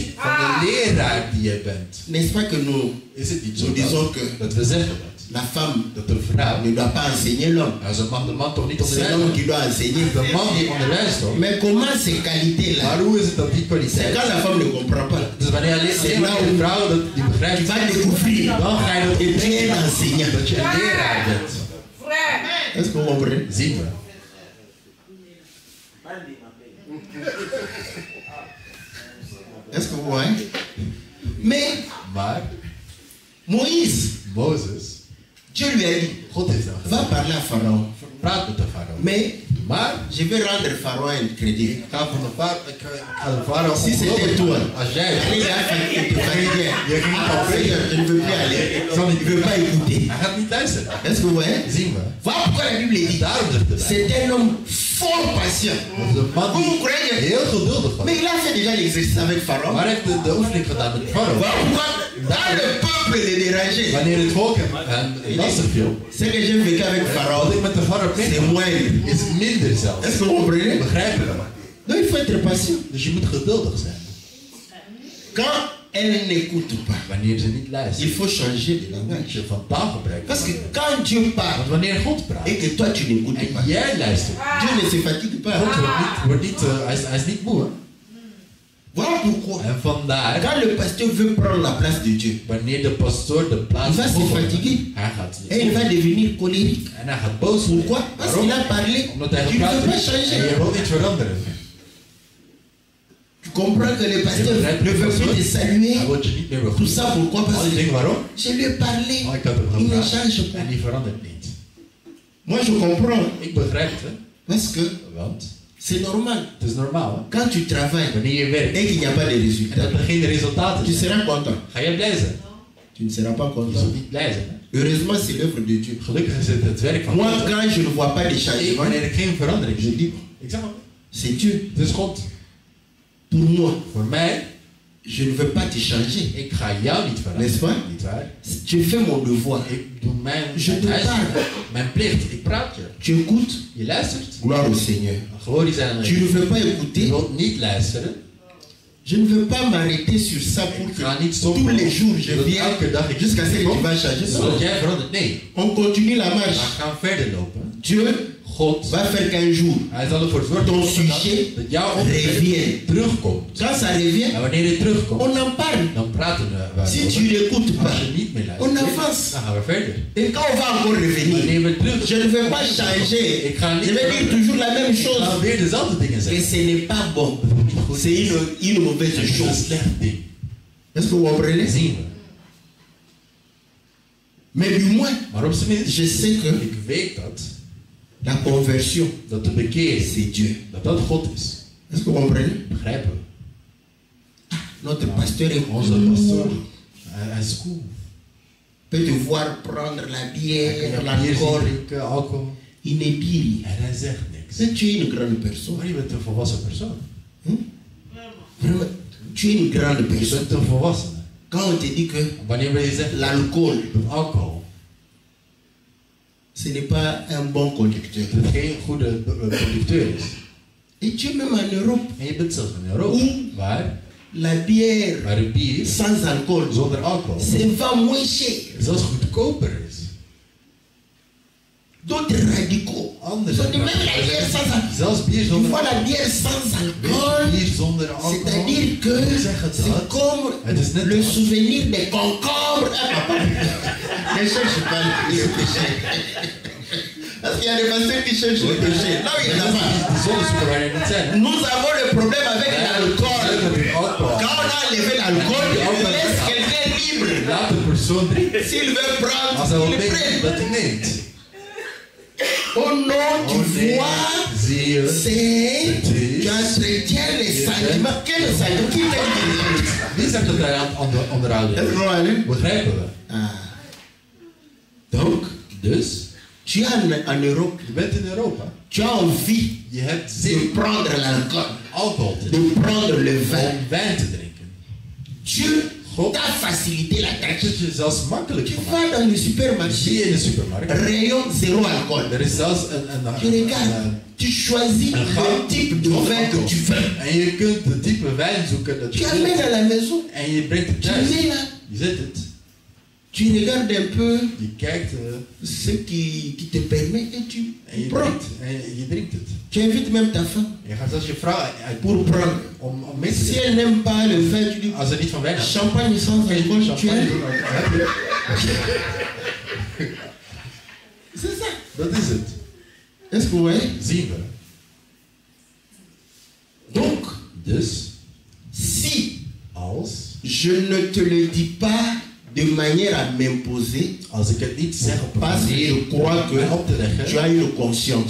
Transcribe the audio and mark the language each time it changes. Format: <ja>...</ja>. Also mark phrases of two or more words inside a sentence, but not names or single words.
<nl>van de leraar die jij bent.</nl> <fr>N'est-ce pas que nous</fr> <nl>Is het niet zo</nl> <fr>Nous disons que</fr> <nl>dat we zeggen dat?</nl> <fr>la femme</fr> <nl>Dat de vrouw,</nl> <fr>ne doit pas enseigner l'homme?</fr> <nl>nou, ze mag de man toch niet</nl> <fr>C'est l'homme</fr> <nl>onderwijzen?</nl> <fr>qui doit enseigner.</fr> <nl>De man die onderwijst toch?</nl> <fr>Mais comment ces qualités-là?</fr> <nl>Maar hoe is het dat die</nl> <fr>C'est</fr> <nl>kwaliteit?</nl> <fr>quand la femme ne comprend pas.</fr> <nl>Dus wanneer alleen maar de vrouw dat die</nl> <fr>Tu</fr> <nl>begrijpt,</nl> <fr>vas découvrir</fr> <nl>dan ga je dat</nl> <fr>et tu es un enseignant.</fr> <nl>dat je een leraar bent.</nl> <fr>Est-ce que vous comprenez?</fr> <nl>Zien we.</nl> <fr>Est-ce que vous voyez? Mais</fr> <nl>Maar</nl> <fr>Moïse,</fr> <nl>Mozes,</nl> <fr>Dieu lui a dit,</fr> <nl>God heeft hem</nl> <fr>va</fr> <nl>gezegd,</nl> <fr>parler à Pharaon.</fr> <nl>praat met de farao.</nl> <fr>Mais</fr> <nl>Maar</nl> <fr>je vais rendre Pharaon un crédit.</fr> <nl>ik ga de farao</nl> <fr>Si c'était toi,</fr> <nl>als jij</nl> <fr>allez là, tu te fatigues.</fr> <nl>Je ging Ah, al</nl> <fr>Seigneur, je ne veux plus aller. Je ne veux pas écouter.</fr> <nl>hij gaat niet luisteren.</nl> <fr>Est-ce que vous voyez?</fr> <nl>Zien we.</nl> <fr>Voilà pourquoi la Bible dit.</fr> <nl>Daarom zegt de Bijbel.</nl> <fr>C'est un homme fort patient.</fr> <nl>Dat is een man</nl> <fr>Vous</fr> <nl>die</nl> <fr>croyez?</fr> <nl>heel geduldig was.</nl> <fr>Mais il a fait déjà l'exercice avec Pharaon.</fr> <nl>Maar hij heeft de oefening gedaan met de farao.</nl> <fr>Voilà pourquoi, quand le peuple le dérangeait,</fr> <nl>Wanneer het volk hem lastig viel.</nl> <fr>ce que j'ai vécu avec</fr> <nl>Wat</nl> <fr>Pharaon,</fr> <nl>ik met de farao</nl> <fr>c'est</fr> <nl>heb</nl> <fr>moindre.</fr> <nl>is minder zelfs.</nl> <fr>Est-ce que vous comprenez?</fr> <nl>Begrijp je dat?</nl> <fr>Donc il faut être patient.</fr> <nl>Dus je moet geduldig zijn.</nl> <fr>Quand elle n'écoute pas,</fr> <nl>Wanneer ze niet</nl> <fr>il</fr> <nl>luistert.</nl> <fr>faut changer de</fr> <nl>Moet</nl> <fr>langage.</fr> <nl>je van taal gebruiken.</nl> <fr>Parce que quand Dieu parle</fr> <nl>Want wanneer God praat</nl> <fr>et que toi tu n'écoutes</fr> <nl>en</nl> <fr>pas,</fr> <nl>jij luistert,</nl> <fr>Dieu ne se fatigue pas.</fr> <nl>God wordt niet, hij is niet moe. Hè?</nl> <fr>Voilà pourquoi.</fr> <nl>En vandaar,</nl> <fr>Quand le pasteur veut prendre la place de Dieu,</fr> <nl>wanneer de pastoor de plaats</nl> <fr>il va se</fr> <nl>opneemt,</nl> <fr>fatiguer</fr> <nl>hij gaat</nl> <fr>et il va devenir colérique.</fr> <nl>en hij gaat boos worden.</nl> <fr>Pourquoi? Parce qu'il a parlé.</fr> <nl>Omdat hij</nl> <fr>Tu ne</fr> <nl>gepraat</nl> <fr>peux pas</fr> <nl>heeft en</nl> <fr>changer.</fr> <nl>je wilt niet veranderen.</nl> <fr>Tu comprends que le pasteur</fr> <nl>Je</nl> <fr>ne</fr> <nl>begrijp</nl> <fr>veut</fr> <nl>de</nl> <fr>plus te saluer.</fr> <nl>Hij wordt je niet meer</nl> <fr>Tout</fr> <nl>begroeten.</nl> <fr>ça pourquoi? Parce</fr> <nl>Al die</nl> <fr>que</fr> <nl>dingen waarom?</nl> <fr>je lui ai parlé.</fr> <nl>Oh, ik had hem</nl> <fr>Il ne</fr> <nl>gevraagd</nl> <fr>change pas.</fr> <nl>en die verandert niet.</nl> <fr>Moi je comprends.</fr> <nl>Ik begrijp het, hè?</nl> <fr>Parce que</fr> <nl>Want</nl> <fr>c'est normal.</fr> <nl>het is normaal. Hè?</nl> <fr>Quand tu travailles</fr> <nl>Wanneer je werkt</nl> <fr>et qu'il n'y a pas de</fr> <nl>en</nl> <fr>résultat,</fr> <nl>dat er geen resultaten</nl> <fr>tu</fr> <nl>zijn,</nl> <fr>seras content.</fr> <nl>ga je blij zijn.</nl> <fr>Tu ne seras pas</fr> <nl>Je</nl> <fr>content.</fr> <nl>zult niet blij zijn. Hè?</nl> <fr>Heureusement, c'est l'œuvre de Dieu.</fr> <nl>Gelukkig is het het werk van</nl> <fr>Moi,</fr> <nl>God.</nl> <fr>quand je ne vois pas de</fr> <nl>Ik,</nl> <fr>changement,</fr> <nl>wanneer ik geen verandering</nl> <fr>je</fr> <nl>zie,</nl> <fr>dis,</fr> <nl>ik zeg maar,</nl> <fr>c'est Dieu.</fr> <nl>het is God.</nl> <fr>Pour moi,</fr> <nl>Voor mij,</nl> <fr>je ne veux pas te changer.</fr> <nl>ik ga jou niet veranderen.</nl> <fr>N'est-ce pas?</fr> <nl>Niet waar?</nl> <fr>Tu fais mon devoir.</fr> <nl>Ik doe mijn,</nl> <fr>Je</fr> <nl>mijn</nl> <fr>te</fr> <nl>huiswerk,</nl> <fr>parle.</fr> <nl>mijn plicht. Ik praat je.</nl> <fr>Tu écoutes,</fr> <nl>Je luistert.</nl> <fr>gloire au Seigneur.</fr> <nl>Glorie zijn aan</nl> <fr>Tu ne</fr> <nl>je.</nl> <fr>veux pas</fr> <nl>Je</nl> <fr>écouter.</fr> <nl>wilt niet luisteren.</nl> <fr>Je ne veux pas m'arrêter sur ça pour</fr> <nl>Ik</nl> <fr>que</fr> <nl>ga niet</nl> <fr>tous</fr> <nl>stoppen.</nl> <fr>les jours je</fr> <nl>Dat</nl> <fr>viens</fr> <nl>elke dag ik</nl> <fr>jusqu'à ce que tu vas changer.</fr> <nl>zodat</nl> <fr>Non.</fr> <nl>jij verandert. Nee,</nl> <fr>On continue la</fr> <nl>we</nl> <fr>marche.</fr> <nl>gaan verder lopen.</nl> <fr>Dieu</fr> <nl>God,</nl> <fr>va faire qu'un jour,</fr> <nl>hij zal ervoor zorgen</nl> <fr>ton</fr> <nl>dat</nl> <fr>sujet</fr> <nl>dat jouw onderwerp</nl> <fr>revient.</fr> <nl>terugkomt.</nl> <fr>Quand ça revient,</fr> <nl>En wanneer dit terugkomt,</nl> <fr>on en parle.</fr> <nl>dan praten we</nl> <fr>Si</fr> <nl>over.</nl> <fr>tu n'écoutes pas,</fr> <nl>Als je niet meer</nl> <fr>on</fr> <nl>luistert,</nl> <fr>avance.</fr> <nl>dan gaan we verder.</nl> <fr>Et quand on va encore revenir,</fr> <nl>Wanneer we terug,</nl> <fr>je ne vais pas changer.</fr> <nl>ik ga niet</nl> <fr>Je vais dire</fr> <nl>veranderen.</nl> <fr>toujours la même</fr> <nl>Ik</nl> <fr>chose.</fr> <nl>ga weer dezelfde dingen</nl> <fr>Et</fr> <nl>zeggen.</nl> <fr>ce n'est pas bon. C'est une mauvaise</fr> <nl>Het is een</nl> <fr>chose.</fr> <nl>slecht ding.</nl> <fr>Est-ce que vous comprenez?</fr> <nl>Zien we.</nl> <fr>Mais du moins,</fr> <nl>Maar op zijn minst,</nl> <fr>je sais que</fr> <nl>ik weet dat</nl> <fr>la conversion,</fr> <nl>de bekering,</nl> <fr>c'est Dieu.</fr> <nl>dat God is.</nl> <fr>Est-ce que vous comprenez?</fr> <nl>Begrijpen we.</nl> <fr>Notre pasteur est</fr> <nl>Onze pastoor, hij is cool.</nl> <fr>peut te voir prendre la</fr> <nl>Hij kan</nl> <fr>bière,</fr> <nl>bier</nl> <fr>l'alcool.</fr> <nl>drinken, alcohol.</nl> <fr>Il ne dit rien.</fr> <nl>En hij zegt niks.</nl> <fr>Mais tu es une grande personne.</fr> <nl>Maar je bent een volwassen persoon.</nl> <fr>Vraiment, tu es une grande</fr> <nl>Je</nl> <fr>personne.</fr> <nl>bent een volwassene.</nl> <fr>Quand on te dit que</fr> <nl>Wanneer we je zeggen</nl> <fr>l'alcool,</fr> <nl>dat alcohol</nl> <fr>ce n'est pas un bon conducteur.</fr> <nl>dat geen goede conducteur is.</nl> <fr>Et tu es même en Europe</fr> <nl>En je bent zelfs in Europa, waar</nl> <fr>la bière</fr> <nl>een bier</nl> <fr>sans alcool,</fr> <nl>zonder alcohol</nl> <fr>c'est va moins cher.</fr> <nl>zelfs goedkoper is.</nl> <fr>D'autres radicaux.</fr> <nl>Anders</nl> <fr>Ils ont dit même la bière sans alcool.</fr> <nl>zelfs bier</nl> <fr>Tu</fr> <nl>zonder</nl> <fr>vois</fr> <nl>alcohol.</nl> <fr>la bière sans alcool,</fr> <nl>Bier zonder</nl> <fr>c'est</fr> <nl>Het is net</nl> <fr>Le</fr> <nl>als-</nl> <fr>souvenir des concombres. Ne cherche pas le péché. Parce qu'il y a des pasteurs qui cherchent le péché. Là où il n'y en a pas.</fr> <nl>De zonnezoeker waar je niet zijn. Hè?</nl> <fr>Nous avons le problème avec l'alcool.</fr> <nl>Alcohol.</nl> <fr>Quand on a enlevé l'alcool, on laisse quelqu'un libre.</fr> <nl>Laat de persoon drinken.</nl> <fr>S'il veut prendre,</fr> <nl>Als hij wil</nl> <fr>il</fr> <nl>drinken,</nl> <fr>prend.</fr> <nl>dat hij neemt.</nl> <fr>Oh non, tu</fr> <nl>Oh nee,</nl> <fr>vois,</fr> <nl>zie je.</nl> <fr>c'est...</fr> <nl>Het is-</nl> <fr>Tu entretiens les sentiments. Quel sentiment? Qui t'a dit?</fr> <nl>Wie zegt dat hij aan het onderhouden</nl> <fr>Est-ce</fr> <nl>is?</nl> <fr>qu'on va aller?</fr> <nl>Begrijpen we.</nl> <fr>Ah. Donc,</fr> <nl>Dus,</nl> <fr>tu es en Europe,</fr> <nl>je bent in Europa.</nl> <fr>tu as envie</fr> <nl>Je hebt</nl> <fr>de</fr> <nl>zin</nl> <fr>prendre l'alcool,</fr> <nl>alcohol te drinken.</nl> <fr>de prendre le vin.</fr> <nl>Om wijn te drinken.</nl> <fr>Dieu</fr> <nl>God</nl> <fr>t'a facilité la</fr> <nl>heeft</nl> <fr>tâche.</fr> <nl>het je zelfs makkelijk</nl> <fr>Tu</fr> <nl>gemaakt.</nl> <fr>vas dans le</fr> <nl>Zie je</nl> <fr>supermarché,</fr> <nl>in de supermarkt.</nl> <fr>rayon zéro alcool.</fr> <nl>Er is zelfs</nl> <fr>Tu regardes, tu choisis un le type de vin que tu veux.</fr> <nl>En je kunt de type wijn zoeken dat</nl> <fr>Tu</fr> <nl>je</nl> <fr>amènes</fr> <nl>wilt.</nl> <fr>à la maison,</fr> <nl>En je brengt het</nl> <fr>tu</fr> <nl>thuis.</nl> <fr>mets là,</fr> <nl>Je zet het.</nl> <fr>tu regardes un peu</fr> <nl>Je kijkt</nl> <fr>ce qui te permet et tu</fr> <nl>en je</nl> <fr>prends.</fr> <nl>drinkt. En je drinkt het.</nl> <fr>Tu invites même ta femme</fr> <nl>Je gaat zelfs je vrouw uit</nl> <fr>pour prendre.</fr> <nl>om mee te</nl> <fr>Si</fr> <nl>drinken.</nl> <fr>elle n'aime pas le vin, tu dis</fr> <nl>Als ze niet van wijn houdt.</nl> <fr>champagne sans alcool, tu</fr> <nl>Champagne,</nl> <fr>aimes.</fr> <nl>heb je.</nl> <fr>C'est ça.</fr> <nl>Dat is het.</nl> <fr>Est-ce que vous voyez?</fr> <nl>Zien we.</nl> <fr>Donc,</fr> <nl>Dus,</nl> <fr>si</fr> <nl>als</nl> <fr>je ne te le dis pas de manière à m'imposer,</fr> <nl>ik het niet zeg op een</nl> <fr>parce que</fr> <nl>manier</nl> <fr>je crois</fr> <nl>om mij op te</nl> <fr>que</fr> <nl>leggen,</nl> <fr>tu as une conscience.</fr>